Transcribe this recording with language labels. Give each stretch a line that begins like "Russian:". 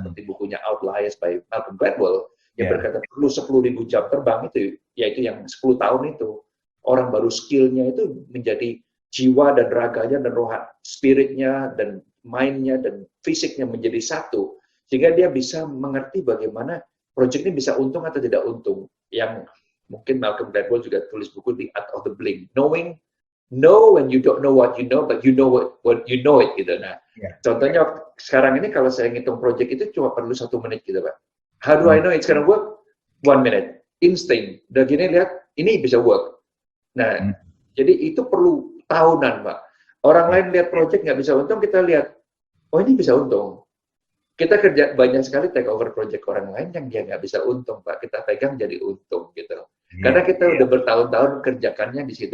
Indonesian: Seperti bukunya Outliers by Malcolm Gladwell, yang berkata perlu 10.000 jam terbang itu, yaitu yang 10 tahun itu. Orang baru skillnya itu menjadi jiwa dan raganya dan roh spiritnya dan mindnya dan fisiknya menjadi satu. Sehingga dia bisa mengerti bagaimana proyek ini bisa untung atau tidak untung. Yang mungkin Malcolm Gladwell juga tulis buku The Art of the Blink.
English: Know when you don't know what you know, but you know what you know it
Indonesian: gitu. Nah, contohnya sekarang ini kalau saya ngitung project itu cuma perlu 1 menit gitu Pak.
English: How do I know it's gonna work? 1 minute, instinct.
Indonesian: Udah gini lihat, ini bisa work. Nah, jadi itu perlu tahunan Pak. Orang lain lihat project nggak bisa untung, kita lihat, oh ini bisa untung. Kita kerja banyak sekali
English: take over project
Indonesian: orang lain yang dia nggak bisa untung Pak. Kita pegang jadi untung gitu. Karena kita udah bertahun-tahun kerjakannya di situ.